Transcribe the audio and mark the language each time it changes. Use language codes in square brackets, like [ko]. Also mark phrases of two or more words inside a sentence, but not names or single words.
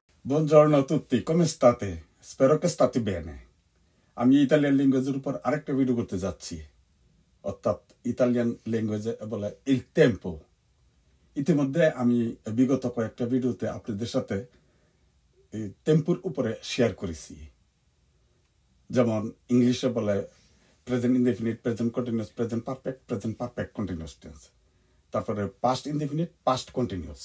[it] Buongiorno a tutti, come state? Spero che state bene. [bn] আমি [en] Italian language [bn] উপর আরেকটা ভিডিও করতে যাচ্ছি, অর্থাৎ [en] Italian language [bn] বলে [it] il tempo. [bn] ইতিমধ্যে আমি বিগত কয়েকটা ভিডিওতে আপনাদের সাথে এই টেম্পোর উপরে শেয়ার করেছি। যেমন ইংলিশে বলে [en] present indefinite, present continuous, present perfect, present perfect continuous tense, [bn] তারপরে [en] past indefinite, past continuous.